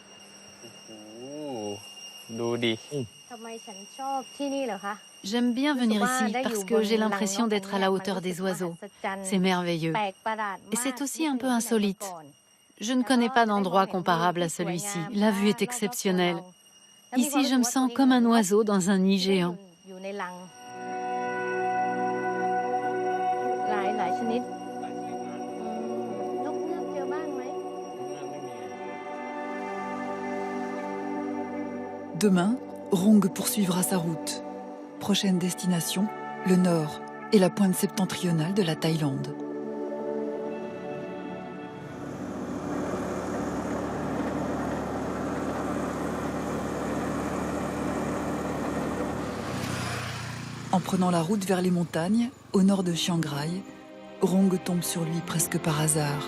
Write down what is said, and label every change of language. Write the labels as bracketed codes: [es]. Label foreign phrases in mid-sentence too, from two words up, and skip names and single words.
[th] ดูดิ ทำไมฉันชอบที่นี่เหรอคะ [fr] J'aime bien venir ici parce que j'ai l'impression d'être à la hauteur des oiseaux. C'est merveilleux. Et c'est aussi un peu insolite. Je ne connais pas d'endroit comparable à celui-ci. La vue est exceptionnelle. Ici, je me sens comme un oiseau dans un nid géant. [th] อยู่ในรังหลายชนิด นกเงือกเจอบ้างไหม [fr] Demain, Rong poursuivra sa route. Prochaine destination, le nord et la pointe septentrionale de la Thaïlande. En prenant la route vers les montagnes, au nord de Chiang Rai, Rong tombe sur lui presque par hasard.